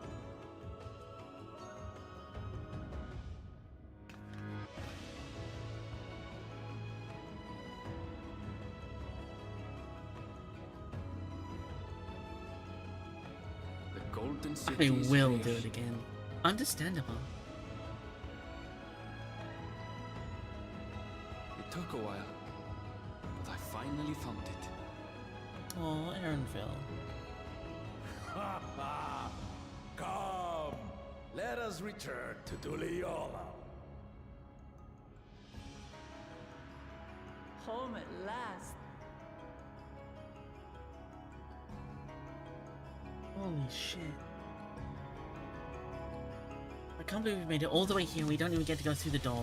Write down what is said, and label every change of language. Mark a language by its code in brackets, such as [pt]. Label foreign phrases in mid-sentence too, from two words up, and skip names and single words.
[en] The Golden City I will is do it again. Understandable. It took a while, but I finally found it. Oh, Aaronville. Ha ha! Come! Let us return to Duliola. Home at last. Holy shit. I can't believe we made it all the way here and we don't even get to go through the door.